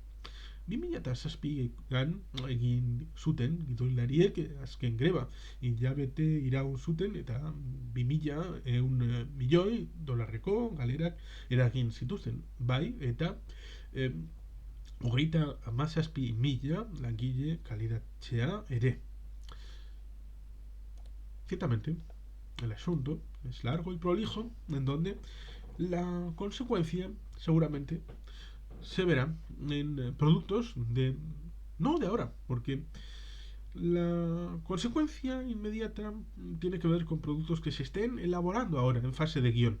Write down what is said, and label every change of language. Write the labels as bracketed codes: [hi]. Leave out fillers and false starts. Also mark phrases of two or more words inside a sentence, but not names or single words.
[eu] 2007an egin zuten gidoilariek azken greba hilabete iraun zuten eta $2.100 milioi galerak eragin zituzten, bai eta 37.000 langile kaleratzea ere. [es] Ciertamente, el asunto es largo y prolijo, en donde la consecuencia seguramente se verá en productos de no de ahora, porque la consecuencia inmediata tiene que ver con productos que se estén elaborando ahora en fase de guión.